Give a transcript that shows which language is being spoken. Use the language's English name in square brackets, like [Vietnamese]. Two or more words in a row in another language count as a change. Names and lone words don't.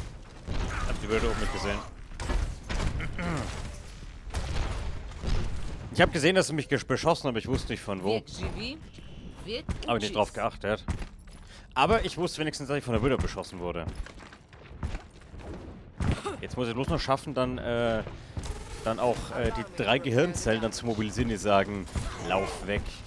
[German] Hab die Bilder oben nicht gesehen. Ich habe gesehen, dass sie mich beschossen haben, aber ich wusste nicht von wo. [Russian] Век живи, век [German] Habe ich nicht drauf [Russian] учись. [German] geachtet. Aber ich wusste wenigstens, dass ich von der Widder beschossen wurde. Jetzt muss ich bloß noch schaffen, dann auch die 3 Gehirnzellen dann zu mobilisieren, die sagen, lauf weg.